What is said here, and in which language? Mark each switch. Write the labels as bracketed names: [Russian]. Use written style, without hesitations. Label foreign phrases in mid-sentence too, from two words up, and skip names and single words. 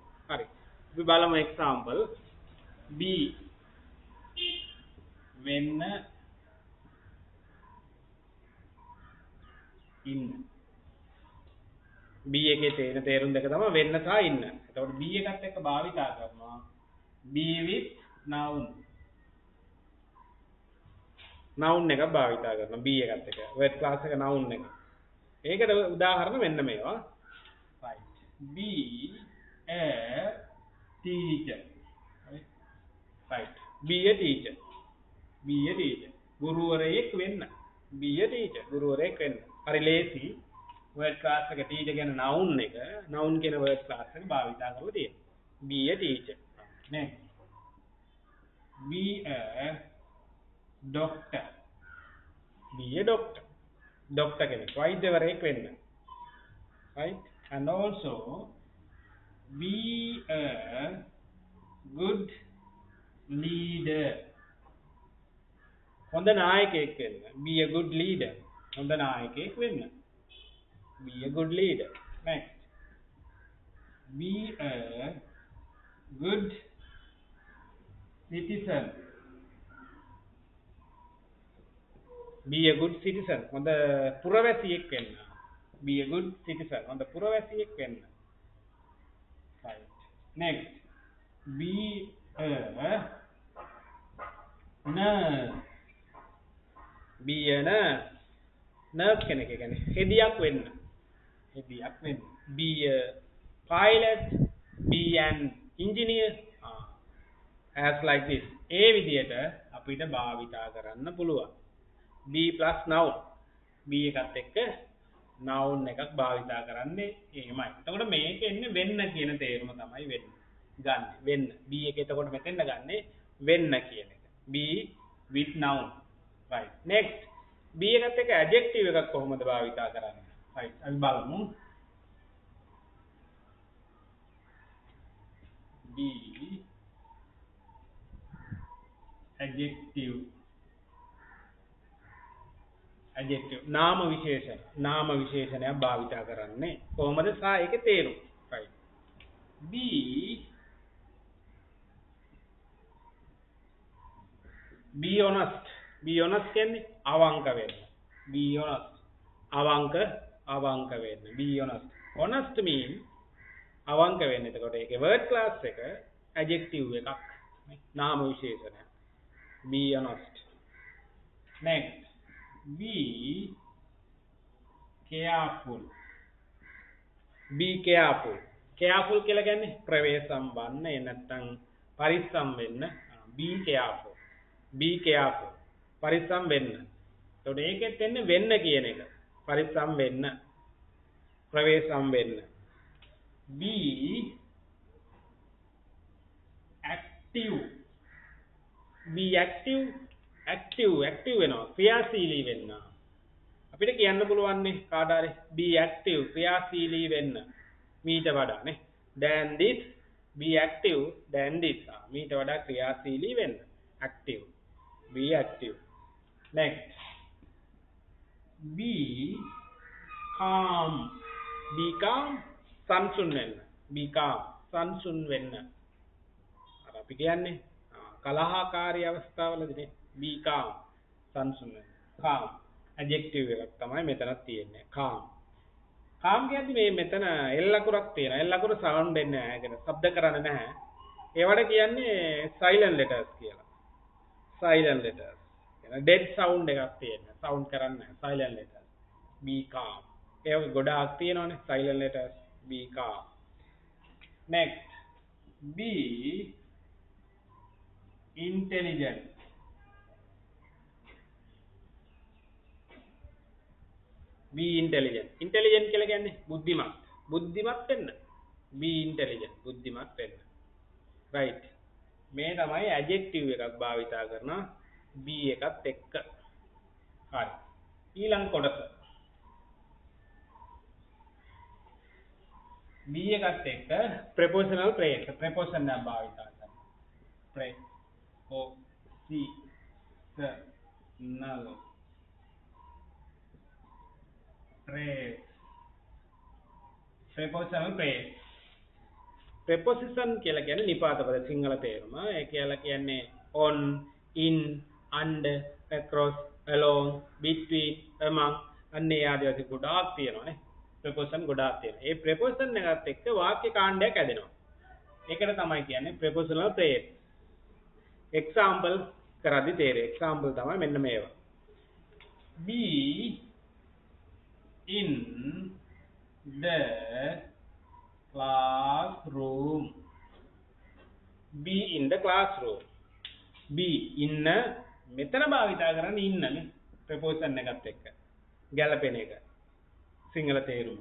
[Sinhala] හරි. අපි බලමු [English] example B [Sinhala] වෙන්න ඉන්න. B එකේ තියෙන තේරුම් දෙක තමයි වෙන්න සහ ඉන්න. එතකොට B එකත් එක්ක භාවිතා කරනවා [English] be with noun. [Sinhala] noun එක භාවිතා කරනවා B එකත් එක්ක. [English] word class [Sinhala] එක noun එක. ඒකට උදාහරණ මෙන්න මේවා. [English] right. Be a teacher. right. Be a teacher. Be a teacher. [Sinhala] ගුරුවරයෙක් වෙන්න. [English] Be a teacher. [Sinhala] ගුරුවරයෙක් වෙන්න. හරි ලේසි. [English] word class [Sinhala] එක teacher කියන noun එක noun කියන [English] word class [Sinhala] එක භාවිතා කරලා තියෙනවා. [English] Be a teacher. next. Be a doctor. Be a doctor. Doctor [Sinhala] කෙනෙක් වෛද්‍යවරයෙක් වෙන්න. [English] right? And also be a good leader. [Sinhala] හොඳ නායකයෙක් වෙන්න. [English] Be a good leader. [Sinhala] හොඳ නායකයෙක් වෙන්න. [English] Be a good leader. Next. Be a good citizen. Be a good citizen. [Sinhala] හොඳ පුරවැසියෙක් වෙන්න. [English] Be a good citizen. [Sinhala] හොඳ පුරවැසියෙක් වෙන්න. [English] Right. Next. Be a nurse. Be a nurse. [Sinhala] nurse කෙනෙක් කියන්නේ හෙදියක් වෙන්න. හෙදියක් වෙන්න. [English] Be a pilot. Be an engineer. as like this. [Sinhala] ඒ විදිහට අපිට භාවිතා කරන්න පුළුවන්. [English] be plus noun. [Sinhala] be එකත් එක්ක noun එකක් භාවිතා කරන්නේ එහෙමයි. එතකොට මේක එන්නේ වෙන්න කියන තේරුම තමයි වෙන්නේ. ගන්න. වෙන්න. be එක එතකොට මෙතෙන්ද ගන්නෙ වෙන්න කියන එක. [English] be with noun. right. next. [Sinhala] be එකත් එක්ක adjective එකක් කොහොමද භාවිතා කරන්නේ? right. අපි බලමු. be adjective නාම විශේෂණයක් භාවිතා කරන්නේ කොහොමද සා ඒකේ තේරුම. [English] right. be honest. be honest [Sinhala] කියන්නේ අවංක වෙන්න. [English] be honest. [Sinhala] අවංක වෙන්න. [English] be honest. honest mean [Sinhala] අවංක වෙන්න. එතකොට ඒකේ [English] word class [Sinhala] එක adjective එකක්. නාම විශේෂණයක්. [English] be honest. next. Be careful. Be careful. [Sinhala] Careful කියලා කියන්නේ ප්‍රවේශම් වන්න නැත්නම් පරිස්සම් වෙන්න. [English] Be careful. Be careful. [Sinhala] පරිස්සම් වෙන්න. එතකොට ඒකෙත් එන්නේ වෙන්න කියන එක. පරිස්සම් වෙන්න. ප්‍රවේශම් වෙන්න. [English] Be active. Be active. [Sinhala] active වෙනවා ක්‍රියාශීලී වෙන්න. අපිට කියන්න පුළුවන් නේ කාට හරි [English] be active [Sinhala] ක්‍රියාශීලී වෙන්න මීට වඩා නේ [English] than this. be active than this. [Sinhala] මීට වඩා ක්‍රියාශීලී වෙන්න. [English] active. be active. next. be calm. be calm [Sinhala] සංසුන් වෙන්න. [English] be calm [Sinhala] සංසුන් වෙන්න. අර අපි කියන්නේ කලහකාරී අවස්ථාවලදී නේ [English] be calm [Sinhala] සංසුන් වෙන්න. calm adjective එකක් තමයි මෙතනක් තියෙන්නේ. calm කියන්නේ මේ මෙතන L අකුරක් තියෙනවා. L අකුර sound වෙන්නේ නැහැ. කියන ශබ්ද කරන්නේ නැහැ. ඒවට කියන්නේ [English] silent letters [Sinhala] කියලා. [English] silent letters. [Sinhala] කියන [English] dead sound [Sinhala] එකක් තියෙනවා. sound කරන්නේ නැහැ. [English] silent letters. be calm. [Sinhala] ඒ ගොඩාක් තියෙනවනේ [English] silent letters. B car. Next, B intelligent. Be intelligent. [Sinhala] Intelligent කියලා කියන්නේ බුද්ධිමත්. බුද්ධිමත් වෙන්න. [English] Be intelligent. [Sinhala] බුද්ධිමත් වෙන්න. Right. මේ තමයි adjective එකක් භාවිතා කරනවා be එකත් එක්ක. හරි. ඊළඟ කොටස. be එකත් එක්ක [English] prepositional phrase. [Sinhala] preposition එක භාවිතා කරනවා. [English] prepositional phrase. prepositional phrase. [Sinhala] preposition කියලා කියන්නේ නිපාත පද සිංහල තේරුම. ඒ කියලා කියන්නේ [English] on, in, under, across, along, between, among [Sinhala] අන්න ඒ ආදී වශයෙන් ගොඩාක් තියෙනවානේ. preposition ගොඩාක් තියෙනවා. ඒ preposition එකත් එක්ක වාක්‍ය කාණ්ඩයක් හැදෙනවා. ඒකට තමයි කියන්නේ [English] prepositional phrase. [Sinhala] example කරද්දි තේරෙයි. example තමයි මෙන්න මේවා. [English] be in the classroom. Be in the classroom. Be in [Sinhala] මෙතන භාවිතා කරන්නේ ඉන්නනේ preposition එකත් එක්ක ගැලපෙන එක සිංහල තේරුම.